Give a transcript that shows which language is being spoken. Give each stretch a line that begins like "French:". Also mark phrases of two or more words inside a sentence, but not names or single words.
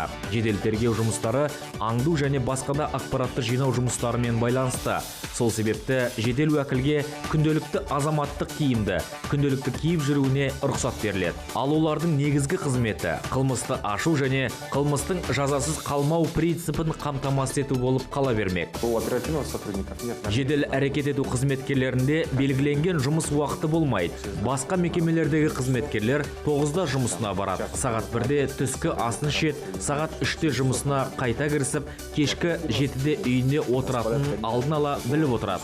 Kazakh: Жедел тергеу жұмыстары аңду және басқа да ақпаратты жинау жұмыстарымен байланысты. Сол себепті жедел уәкілге күнделікті азаматтық киімді күнделікті киіп жүруіне рұқсат беріледі. Ал олардың негізгі қызметі қылмысты ашу және қылмыстың жазасыз қалмау принципін қамтамасыз ету болып қала бермек.
Russian: У оперативных сотрудников нет.
Kazakh: Жедел әрекет ету қызметкерлерінде белгіленген жұмыс уақыты болмайды. Басқа мекемелердегі қызметкерлер 9-да жұмысына барады. Сағат 1-де түскі асын ішеді, сағат 3-те жұмысына қайта кірісіп, кешкі 7-де үйіне отыратынын алдын ала біліп отырады.